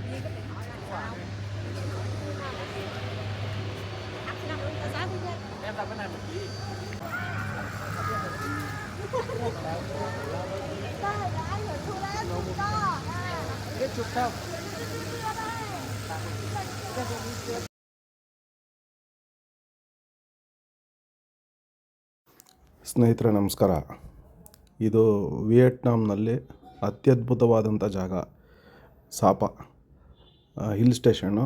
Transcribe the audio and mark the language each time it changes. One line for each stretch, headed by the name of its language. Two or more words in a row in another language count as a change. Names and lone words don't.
Vietnamese: Em làm cái này một tí. Biết chụp không?
Kannada: ಸ್ನೇಹಿತರೆ ನಮಸ್ಕಾರ. ಇದು ವಿಯೆಟ್ನಾಂನಲ್ಲಿ ಅತ್ಯದ್ಭುತವಾದಂಥ ಜಾಗ ಸಾಪ
English: hill station.